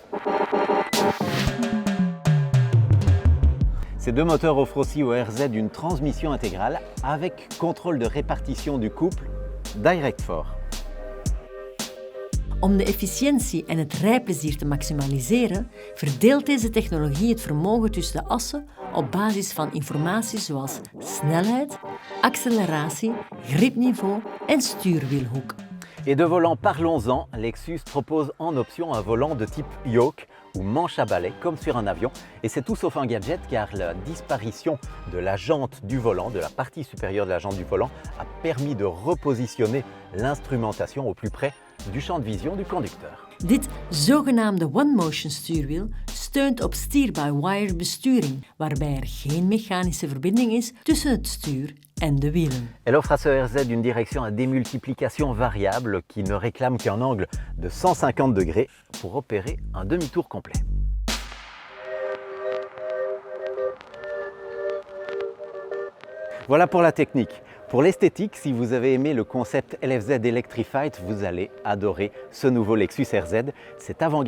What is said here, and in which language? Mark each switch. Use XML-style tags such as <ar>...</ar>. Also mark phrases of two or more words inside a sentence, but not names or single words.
<fr>Ces deux moteurs offrent aussi au RZ une transmission intégrale avec contrôle de répartition du couple Direct-4.</fr> <nl>Om de efficiëntie en het rijplezier te maximaliseren, verdeelt deze technologie het vermogen tussen de assen op basis van informatie zoals snelheid, acceleratie, gripniveau en stuurwielhoek.</nl> <fr>Et de volant, parlons-en, Lexus propose en option un volant de type yoke ou manche à balai comme sur un avion. Et c'est tout sauf un gadget car la disparition de la jante du volant, de la partie supérieure de la jante du volant, a permis de repositionner l'instrumentation au plus près du champ de vision du conducteur.</fr> <nl>Dit zogenaamde one-motion stuurwiel steunt op steer-by-wire besturing, waarbij er geen mechanische verbinding is tussen het stuur en de wielen.</nl> <fr>Elle offre à ce RZ une direction à démultiplication variable qui ne réclame qu'un angle de 150 degrés pour opérer un demi-tour complet. Voilà pour la technique. Pour l'esthétique, si vous avez aimé le concept LFZ Electrified, vous allez adorer ce nouveau Lexus RZ.</fr>